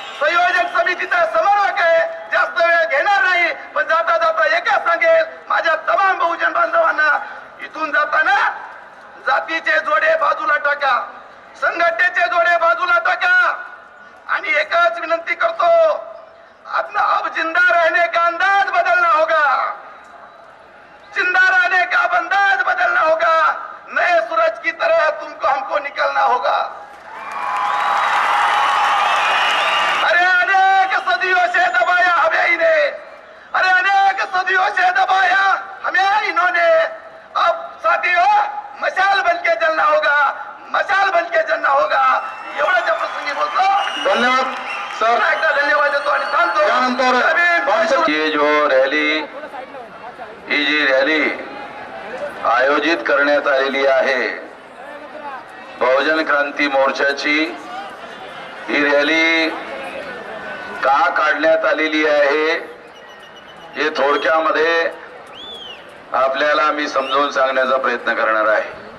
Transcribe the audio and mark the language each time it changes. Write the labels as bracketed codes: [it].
[mr] संयोजक समितीचा समन्वयक आहे, जास्त वेळ घेणार नाही, पण जाता जाता एकच सांगेल माझ्या तमाम बहुजन बांधवांना, इथून जाताना जातीचे जोडे बाजूला टाका, संघटनेचे जोडे बाजूला टाका आणि एकच विनंती करतो, [hi] अब जिंदा रहने का अंदाज बदलना होगा, जिंदा रहने का अंदाज बदलना होगा, नए सूरज की तरह तुमको हमको निकलना होगा. अरे अनेक सदियों से दबाया हमें इन्हें, अरे अनेक सदियों से दबाया हमें इन्होंने, अब साथियों मशाल बन के जलना होगा, मशाल बन के जलना होगा. [mr] एवढ्याच्या प्रसंगी बोलतो. धन्यवाद सर. एकदा धन्यवाद देतो आणि थांबतो. त्यानंतर ये जो रॅली, ही जी रॅली आयोजित करण्यात आलेली आहे बहुजन क्रांती मोर्चाची, ही रॅली का काढण्यात आलेली आहे हे थोडक्यामध्ये आपल्याला मी समजावून सांगण्याचा प्रयत्न करणार आहे.